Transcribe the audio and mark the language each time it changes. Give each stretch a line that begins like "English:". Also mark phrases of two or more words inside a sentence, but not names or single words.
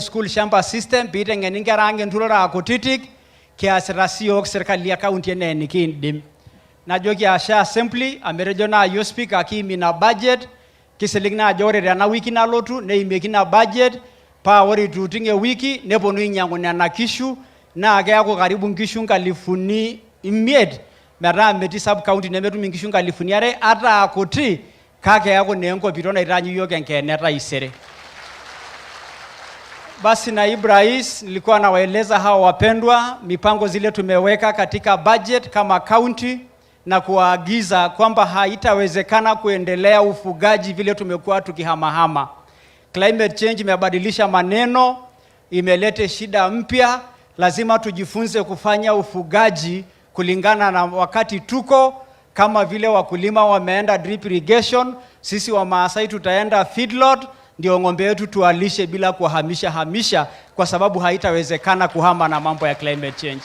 Masai: school shamba system piiteng'eni nkera ang enturore akutitik kiasita siyiok serikali e kaunti enaa enikiindim najoki ashe assembly amu etejo naa yiok speaker kiim ina budget kisilig naa ajo ore tena wiki nalotu neimieki ina budget paa ore ituuting ewiki neponu ainyang'u nena kishu naa keeku karibu nkishu 500 metaa metii
English: sub county
Masai: nemetum nkishu 200 ata akuti kake eeku naa enkopito naitaanyu yiok enkeene taisere
Swahili: basi naibu rais nilikuwa nawaeleza hawa wapendwa mipango zile tumeweka katika budget kama county na kuwaagiza kwamba haitawezekana kuendelea ufugaji vile tumekuwa tukihamahama.
English: Climate change
Swahili: imebadilisha maneno, imelete shida mpya, lazima tujifunze kufanya ufugaji kulingana na wakati tuko, kama vile wakulima wameenda
English: drip irrigation,
Swahili: sisi wa Maasai tutaenda feedlot, ndio ng'ombe yetu tualishe bila kuhamisha kwa sababu haitawezekana kuhama na mambo ya
English: climate change.